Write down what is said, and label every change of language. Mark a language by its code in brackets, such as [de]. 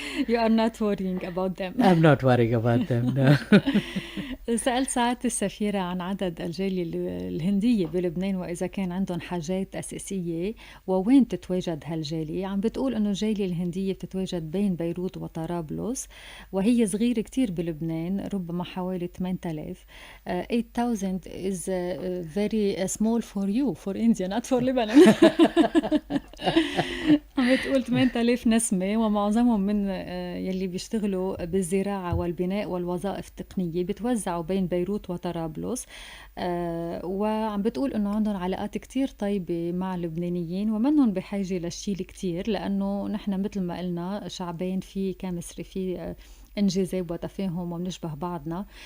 [en] You are not worrying about them. I'm not worrying about them, no. [ar] سألت سعادة السفيرة عن عدد الجالية الهندية بلبنان وإذا كان عندهم حاجات أساسية ووين تتواجد هالجالية. عم بتقول إنه الجالية الهندية بتتواجد بين بيروت وطرابلس، وهي صغيرة كتير بلبنان، ربما حوالي 8,000. [en] 8,000 is very small for you, for India, not for Lebanon. عم [ar] عم بتقول 8000 نسمة ومعظمهم من يلي بيشتغلوا بالزراعة والبناء والوظائف التقنية بتوزعوا بين بيروت وطرابلس. وعم بتقول إنه عندهم علاقات كتير طيبة مع اللبنانيين ومنهم بحاجة للشيء الكتير، لأنه نحن مثل ما قلنا شعبين في كمصري في انجذاب وتفاهم وبنشبه بعضنا.